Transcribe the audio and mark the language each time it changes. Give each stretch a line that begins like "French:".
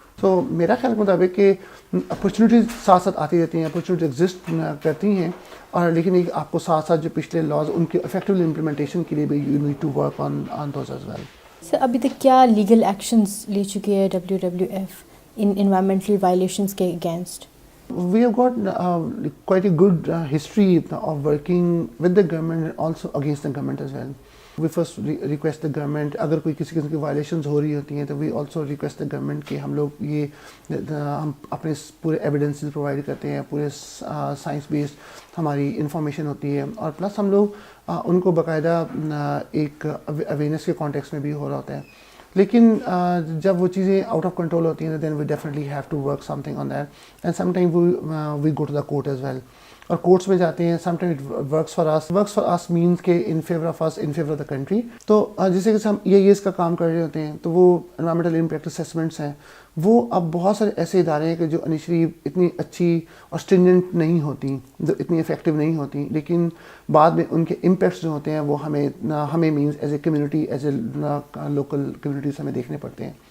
Urdu: تو میرا خیال کے مطابق کہ اپرچونیٹیز ساتھ ساتھ آتی رہتی ہیں, اپرچونیٹیز ایگزسٹ کرتی ہیں, اور لیکن ایک آپ کو ساتھ ساتھ جو پچھلے لاز ان کے افیکٹولی امپلیمنٹیشن کے لیے بھی
English: You need to work on those as well.
Urdu: سر ابھی تک کیا لیگل ایکشنز لے چکی ہے WWF ان انوائرمنٹل وائلیشنز کے against?
English: We have got quite a good history of working with the government and also against the government as well. We first request the government,
Urdu: اگر کوئی کسی قسم کی وائلیشنز ہو رہی ہوتی ہیں تو
English: we also request the government
Urdu: کہ ہم لوگ یہ ہم اپنے پورے ایویڈنسز پرووائڈ کرتے ہیں, پورے سائنس بیسڈ ہماری انفارمیشن ہوتی ہے, اور پلس ہم لوگ ان کو باقاعدہ ایک اویئرنیس کے کانٹیکس میں بھی ہو رہا ہوتا ہے. لیکن جب وہ چیزیں آؤٹ آف کنٹرول ہوتی ہیں
English: then we definitely have to work something on that, and sometime we go to the court as well,
Urdu: اور کورٹس میں جاتے ہیں.
English: Sometime it works for us means کہ in favour of us, in favour of the country.
Urdu: تو جیسے کہ ہم اس کا کام کر رہے ہوتے ہیں تو وہ انوائرمنٹل امپیکٹ اسیسمنٹس ہیں, وہ اب بہت سارے ایسے ادارے ہیں کہ جو انیشلی اتنی اچھی اور اسٹرینجنٹ نہیں ہوتی, جو اتنی افیکٹو نہیں ہوتی, لیکن بعد میں ان کے امپیکٹس جو ہوتے ہیں وہ ہمیں means as a community, as a local communities ہمیں دیکھنے پڑتے ہیں.